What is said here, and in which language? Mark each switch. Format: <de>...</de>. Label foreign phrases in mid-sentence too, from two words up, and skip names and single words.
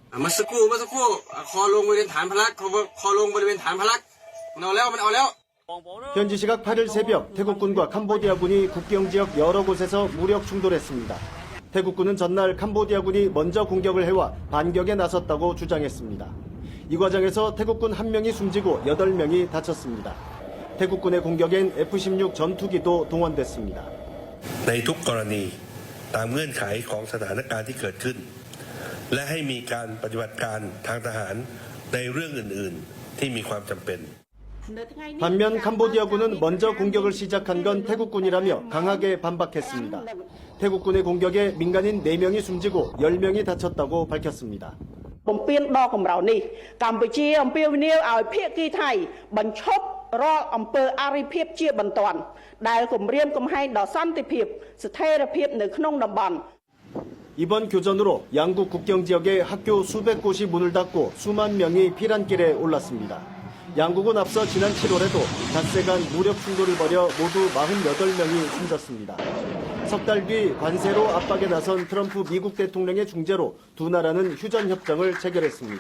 <ko>현지 시각 8일 새벽 태국군과 캄보디아군이 국경 지역 여러 곳에서 무력 충돌했습니다. 태국군은 전날 캄보디아군이 먼저 공격을 해와 반격에 나섰다고 주장했습니다. 이 과정에서 태국군 1명이 숨지고 8명이 다쳤습니다. 태국군의 공격엔 F-16 전투기도 동원됐습니다.</ko> <th>ในทุกกรณีตามเงื่อนไขของสถานการณ์ที่เกิดขึ้นและให้มีการปฏิบัติการทางทหารในเรื่องอื่นๆที่มีความจำเป็น</th> <ko>반면 캄보디아군은 먼저 공격을 시작한 건 태국군이라며 강하게 반박했습니다. 태국군의 공격에 민간인 4명이 숨지고 10명이 다쳤다고 밝혔습니다.</ko> <km>បំពេញដល់កម្រៅនេះកម្ពុជាអំពាវនាវឲ្យភាគីថៃបញ្ឈប់រាល់អំពើអរិភាពជាបន្ទាន់ដែលគំរាមកំហែងដល់សន្តិភាពស្ថិរភាពនៅក្នុងតំបន់</km> <ko>이번 교전으로 양국 국경 지역의 학교 수백 곳이 문을 닫고 수만 명이 피난길에 올랐습니다. 양국은 앞서 지난 7월에도 닷새간 무력 충돌을 벌여 모두 48명이 숨졌습니다. 석 달 뒤 관세로 압박에 나선 트럼프 미국 대통령의 중재로 두 나라는 휴전협정을 체결했습니다.</ko>